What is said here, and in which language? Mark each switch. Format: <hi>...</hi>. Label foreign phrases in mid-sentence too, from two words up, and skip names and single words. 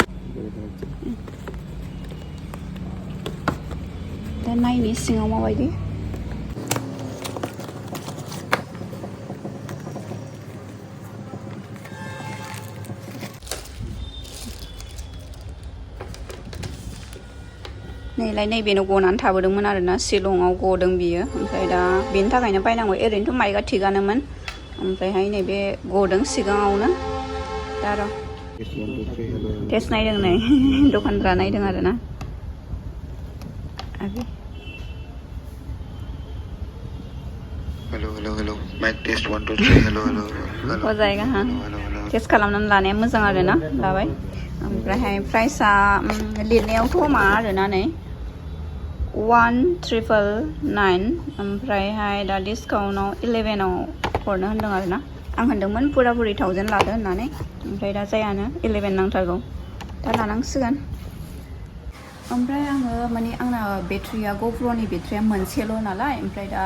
<brx>दा नायनि सिङाव माबायदि नैलाय नैबेनाव गनानै थाबोदोंमोन आरोना शिलंआव गदों बियो ओमफ्राय दा बेनि थाखायनो बायनांगौ ओरैनोथ' माइकआ थिगानोमोन ओमफ्रायहाय नैबे गदों सिगाङावनो दा र' टेस्ट नायदों नै दखानदारा नायदों आरोना</brx> <en>Hello, hello, hello. Mic test 1 2 3. Hello, hello, hello.</en> <hi>हो जाएगा हाँ</hi> <brx>टेस्ट खालामनानै लानाया मोजां आरोना लाबाय ओमफ्रायहाय प्राइसआ लिरनायावथ' मा आरोना नै 1399 ओमफ्रायहाय दा डिसकाउन्टआव 11आव हरनो होनदों आरोना आं होनदोंमोन पुरा 1000 लादो होननानै ओमफ्राय दा जायानो 11 नांथारगौ दा लानांसिगोन ओमफ्राय आङो माने आंना बेटारिया ग'प्र'नि बेटारिया मोनसेल' नालाय ओमफ्राय दा</brx>